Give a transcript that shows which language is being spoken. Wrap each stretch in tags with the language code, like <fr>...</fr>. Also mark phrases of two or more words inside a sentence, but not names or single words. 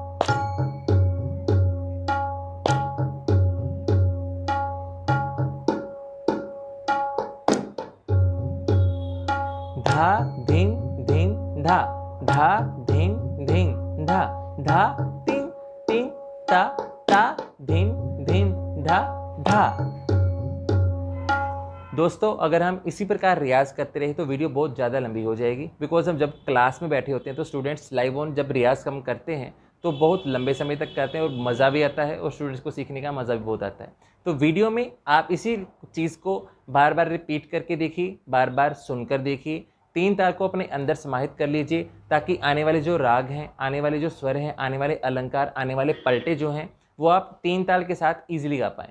<hi>धा धीन धीन धा, धा धीन धीन धा, धा तीन तीन ता, ता धीन धीन धा, धा। दोस्तों, अगर हम इसी प्रकार रियाज करते रहे तो वीडियो बहुत ज़्यादा लंबी हो जाएगी, बिकॉज हम जब क्लास में बैठे होते हैं तो स्टूडेंट्स</hi> <en>live on</en> <hi>जब रियाज हम करते हैं तो बहुत लंबे समय तक करते हैं और मज़ा भी आता है और स्टूडेंट्स को सीखने का मज़ा भी बहुत आता है। तो वीडियो में आप इसी चीज़ को बार बार रिपीट करके देखिए, बार बार सुनकर देखिए, 3 ताल को अपने अंदर समाहित कर लीजिए, ताकि आने वाले जो राग हैं, आने वाले जो स्वर हैं, आने वाले अलंकार, आने वाले पलटे जो हैं, वो आप 3 ताल के साथ ईजिली गा पाएँ।</hi>